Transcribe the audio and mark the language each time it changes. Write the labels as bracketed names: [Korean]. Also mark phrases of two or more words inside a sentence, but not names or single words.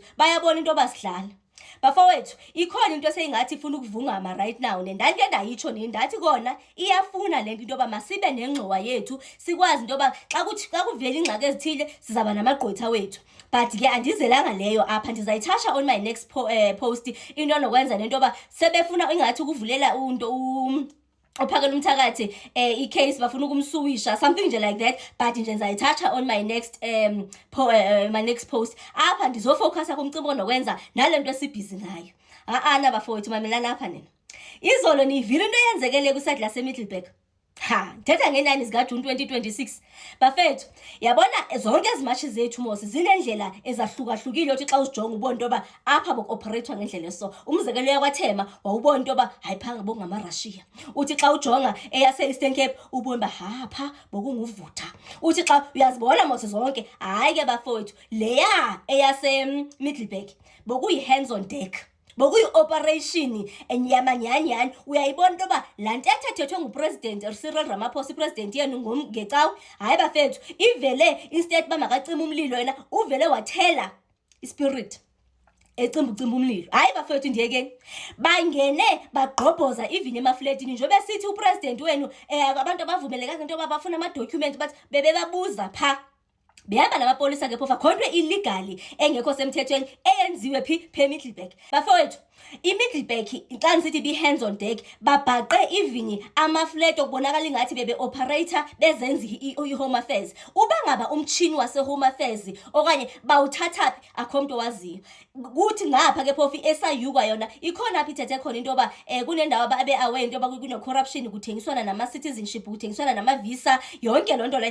[Xhosa] Bayabona into basidlala. Bafowethu ikhona into eseyingathi ifuna ukuvungama [English] right now [Xhosa] nendake ndayitsho nendathi kona iyafuna lento into yoba masibe nengxowa yethu sikwazi into yoba xa kuvela ingxaki ezithile sizaba namagqwetha wethu. But ke andizelanga leyo apha, ndizayithasha [English] on my next post [Xhosa] into enokwenza lento yoba sebefuna ingathi ukuvulela uphakela umthakathi i-case bafuna ukumsuwisha something nje [English] like that, [Xhosa] but nje ndizayithatha [English] on my next post [Xhosa] apha ndizofocusa kumcimbi onokwenza nalento esibhizi ngayo. Ana bafowethu mamelana apha nina. Izolo nivile into eyenzekele kwiSide laseMiddelburg. Thetha ngenani zikaJuni 2026 bafethu. Yabona zonke ezimashi zethu mose zinendlela ezahlukahlukile othi xa usijonga ubona into yoba apha boku-operate ngendlela eso. Umzekelo yakwaThema wawubona into yoba hayi phanga bokungama-Russia. Uthi xa ujonga eyase-Eastern Cape ubona uba hapha bokunguvutha. Uthi xa uyazibona mose zonke hayi ke bafowethu leya eyase-Middelburg bokuyi- [English] hands on deck, [Xhosa] bokuyi-operation enyamanyanyani. Uyayibona into yoba laa ntetha ethethwe ngupresident Cyril Ramaphosa ipresident yenu ngecawe. Hayi bafethu ivele instead uba makacima umlilo yena uvele wathela ispirit ucimba umlilo. Hayi bafethu ndiyekeni bangene bagqobhoza even emafletini njengoba sithi upresident wenu abantu abavumelekanga into yoba bafuna ama-document but bebebabuza pha. Behamba namapolisa ke phofa khonto illegally engekho semthethweni eyenziwe phi eMiddelburg. Bafowethu iMiddelburg xa ngisithi bi- [English] hands on deck [Xhosa] babhaqe even amaflet okubonakala ingathi bebe-operator bezenza i- [English] home affairs. [Xhosa] Uba ngaba umtshini wase- [English] home affairs [Xhosa] okanye bawuthathaphi akho mntu owaziyo. Kuthi ngapha ke phofu esayukwa yona ikhona apha ithethe khona into yoba kunendawo abe-aware into yoba kune-corruption kuthengiswana nama-citizenship kuthengiswana nama-visa yonke loo nto leyo.